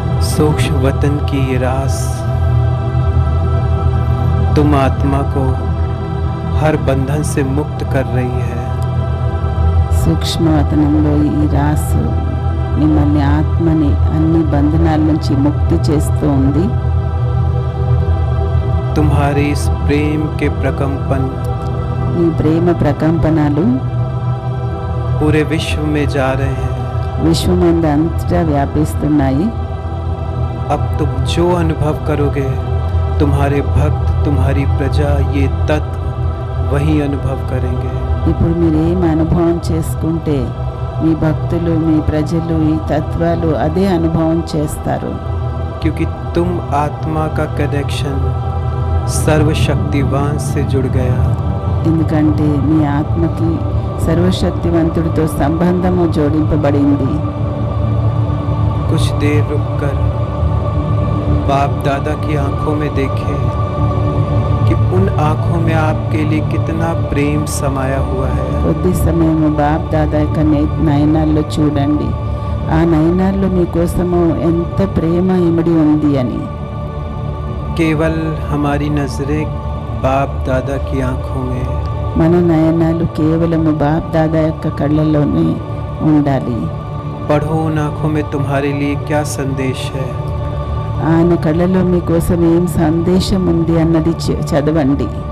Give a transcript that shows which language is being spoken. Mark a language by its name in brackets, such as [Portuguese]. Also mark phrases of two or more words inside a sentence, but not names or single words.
[Hindi] सूक्ष्म वतन की ये रास तुम आत्मा को हर बंधन से मुक्त कर रही है। [Telugu] సూక్ష్మవతనంలో ఈ రాసు మిమ్మల్ని ఆత్మని అన్ని బంధనాల నుంచి ముక్తి చేస్తూ ఉంది. [Hindi] तुम्हारे इस प्रेम के प्रकंपन [Telugu] ఈ ప్రేమ ప్రకంపనలు [Hindi] पूरे विश्व में जा रहे हैं। [Telugu] విశ్వమందు అంతటా వ్యాపిస్తున్నాయి. [Hindi] अब तुम जो अनुभव करोगे, तुम्हारे भक्त, तुम्हारी प्रजा, ये तत्व वही अनुभव करेंगे। [Telugu] ఇప్పుడు మీరు ఏం అనుభవం చేసుకుంటే మీ భక్తులు మీ ప్రజలు ఈ తత్వాలు అదే అనుభవం చేస్తారు. [Hindi] क्योंकि तुम आत्मा का कनेक्शन सर्वशक्तिवान से जुड़ गया। [Telugu] ఎందుకంటే మీ ఆత్మకి సర్వశక్తివంతుడితో సంబంధము జోడింపబడింది. [Hindi] कुछ देर रुककर बाप दादा की आंखों में देखें कि उन आंखों में आपके लिए कितना प्रेम समाया हुआ है। [Telugu] కొద్ది సమయము బాప్ దాదా యొక్క నయనాల్లో చూడండి. ఆ నయనాల్లో మీకోసము ఎంత ప్రేమ ఇమిడి ఉంది అని. [Hindi] केवल हमारी नजरें बाप दादा की आंखों में, [Telugu] మన నయనాలు కేవలము బాప్ దాదా యొక్క కళ్ళలోనే ఉండాలి. [Hindi] पढ़ो उन आंखों में तुम्हारे लिए क्या संदेश है। [Telugu] ఆయన కళ్ళలో మీకోసం ఏం సందేశం ఉంది అన్నది చదవండి.